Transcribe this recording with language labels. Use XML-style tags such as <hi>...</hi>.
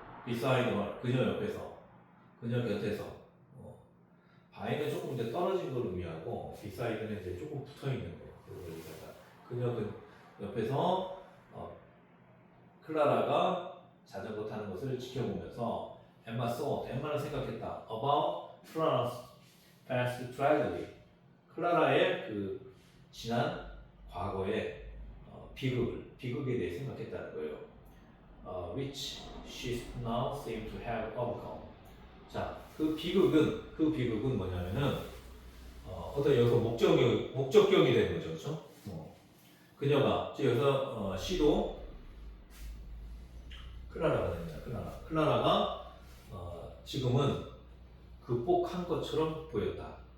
<en>beside her,</en> <ko>그녀 옆에서, 그녀 곁에서. by는 조금 이제 떨어진 걸 의미하고 beside는 이제 조금 붙어 있는 거. 그걸 얘기하다. 그녀 그 옆에서 클라라가 자전거 타는 것을 지켜보면서 엠마</ko> <en>thought,</en> <ko>엠마는 생각했다.</ko> <en>about Clara's past tragedy.</en> <ko>클라라의 그 지난 과거의 비극에 대해 생각했다는 거예요.</ko> <en>Which she now seemed to have overcome.</en> <ko>자, 그 비극은 뭐냐면은 어떤 여기서 목적격이 되는 거죠, 그렇죠? 그녀가 여기서 she도 클라라가 됩니다. 클라라가 지금은 극복한 것처럼 보였다.</ko>